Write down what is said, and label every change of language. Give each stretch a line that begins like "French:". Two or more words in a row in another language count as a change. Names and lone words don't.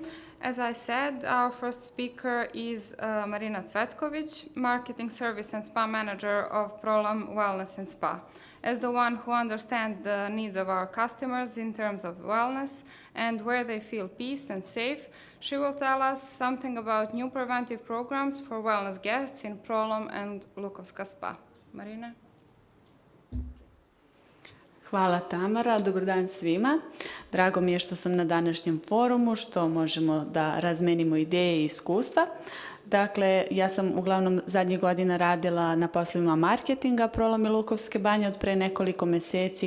English: As I said, our first speaker is Marina Cvetković, Marketing Service and Spa Manager of Prolam Wellness and Spa. As the one who understands the needs of our customers in terms of wellness and where they feel peace and safe, she will tell us something about new preventive programs for wellness guests in Prolam and Lukovska Spa. Marina?
Serbian: Hvala Tamara, dobar dan svima. Drago mi je što sam na današnjem forumu, što možemo da razmenimo ideje i iskustva. Dakle, ja sam uglavnom zadnjih godina radila na poslovima marketinga Prolam i Lukovske Banje od pre nekoliko meseci